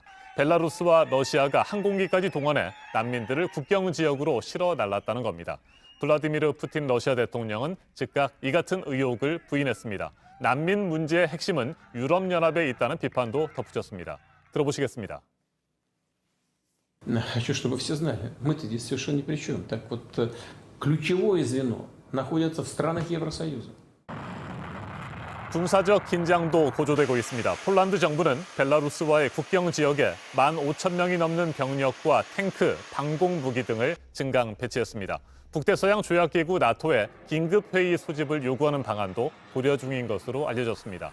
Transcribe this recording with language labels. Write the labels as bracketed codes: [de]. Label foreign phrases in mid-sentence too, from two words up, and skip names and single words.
[ko] 벨라루스와 러시아가 항공기까지 동원해 난민들을 국경 지역으로 실어 날랐다는 겁니다. 블라디미르 푸틴 러시아 대통령은 즉각 이 같은 의혹을 부인했습니다. 난민 문제의 핵심은 유럽연합에 있다는 비판도 덧붙였습니다. 들어보시겠습니다. [ru] Хочу, чтобы все знали, мы-то здесь совершенно ни при чем. Так вот, ключевое звено находится в странах Евросоюза. [ko] 군사적 긴장도 고조되고 있습니다. 폴란드 정부는 벨라루스와의 국경 지역에 15,000명이 넘는 병력과 탱크, 방공 무기 등을 증강 배치했습니다. 북대서양 조약기구 나토의 긴급회의 소집을 요구하는 방안도 고려 중인 것으로 알려졌습니다.